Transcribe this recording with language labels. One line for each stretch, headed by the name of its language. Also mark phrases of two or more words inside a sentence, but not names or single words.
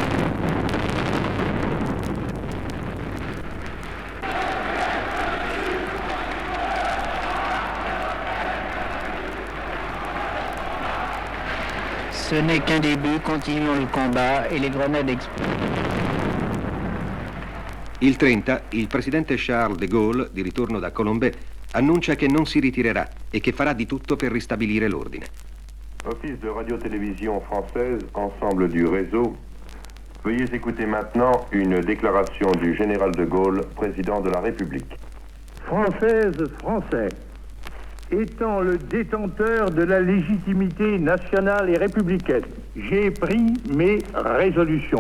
French: Ce n'est qu'un début, continuons le combat et les grenades explosent.
Italian: Il 30, il presidente Charles de Gaulle, di ritorno da Colombey, annuncia che non si ritirerà e che farà di tutto per ristabilire l'ordine.
French: Office de radio-télévision française, ensemble du réseau. Veuillez écouter maintenant une déclaration du général de Gaulle, président de la République. Française, Français, étant le détenteur de la légitimité nationale et républicaine, j'ai pris mes résolutions.